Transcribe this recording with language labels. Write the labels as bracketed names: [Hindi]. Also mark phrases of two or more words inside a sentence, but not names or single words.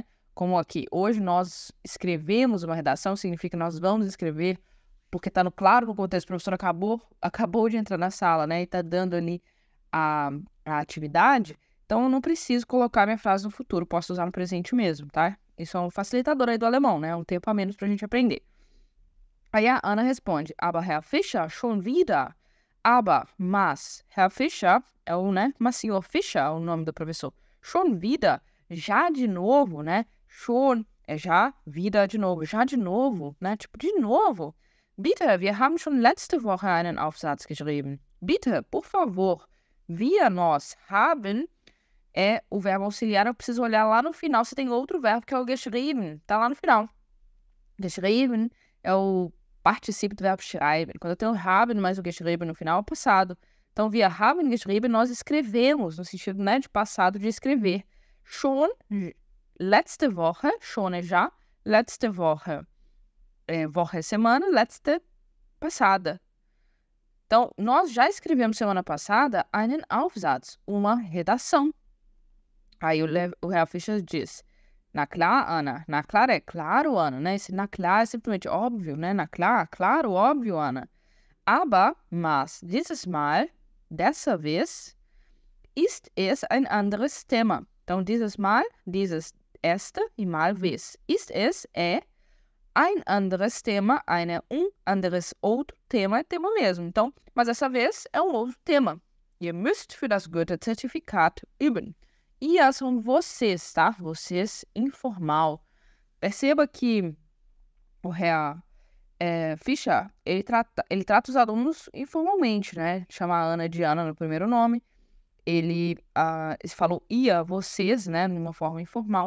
[Portuguese] Como aqui, hoje nós escrevemos uma redação, significa que nós vamos escrever, porque tá claro no contexto, o professor acabou de entrar na sala, né? E tá dando ali a atividade. Então, eu não preciso colocar minha frase no futuro, posso usar no presente mesmo, tá? Isso é um facilitador aí do alemão, né? Um tempo a menos pra gente aprender. Aí a Ana responde, [German] aber Herr Fischer, schon wieder. [Portuguese] Aber, mas, Herr Fischer é o, né? Mas senhor Fischer é o nome do professor. [German] Schon wieder, [Portuguese] já de novo, né? Schon é já, wieder de novo, né? Tipo, de novo. [German] Bitte, wir haben schon letzte Woche einen Aufsatz geschrieben. Bitte, [Portuguese] por favor. Wir, nós, haben é o verbo auxiliar, eu preciso olhar lá no final se tem outro verbo que é o geschrieben, tá lá no final. Geschrieben é o particípio do verbo schreiben. Quando eu tenho haben mais o geschrieben no final, é o passado. Então, [German] wir haben geschrieben, [Portuguese] nós escrevemos, no sentido, né, de passado, de escrever. [German] Schon, letzte Woche, schon [Portuguese] é já, [German] letzte Woche, [Portuguese] Woche é semana, letzte, passada. Então, nós já escrevemos semana passada [German] einen Aufsatz, [Portuguese] uma redação. Aí o Herr Fischer diz, [German] Na klar, [Portuguese] Ana. [German] Na klar [Portuguese] é claro, Ana, né? Esse [German] na klar [Portuguese] é simplesmente óbvio, né? [German] Na klar, [Portuguese] claro, óbvio, Ana. Mas, [German] dieses Mal, [Portuguese] dessa vez, [German] ist es ein anderes Thema. [Portuguese] Então, [German] dieses Mal, dieses [Portuguese] esta e mal vez. [German] Ist es [Portuguese] é [German] ein anderes Thema, anderes [Portuguese] outro tema, é tema mesmo. Então, mas dessa vez é um outro tema. [German] Ihr müsst für das Goethe-Zertifikat üben. [Portuguese] Ihr são vocês, tá? Vocês, informal. Perceba que o Herr Fischer, ele trata os alunos informalmente, né? Chama a Ana de Ana no primeiro nome. Ele falou ia, vocês, né? Numa forma informal.